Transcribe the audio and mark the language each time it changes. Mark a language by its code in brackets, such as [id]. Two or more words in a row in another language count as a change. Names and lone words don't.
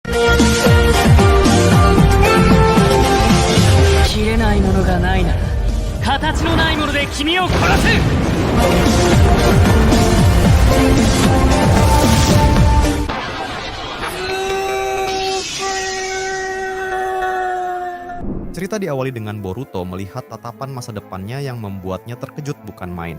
[ja] 切れないものがないなら、形のないもので君を殺す。 [id] Cerita diawali dengan Boruto melihat tatapan masa depannya yang membuatnya terkejut bukan main.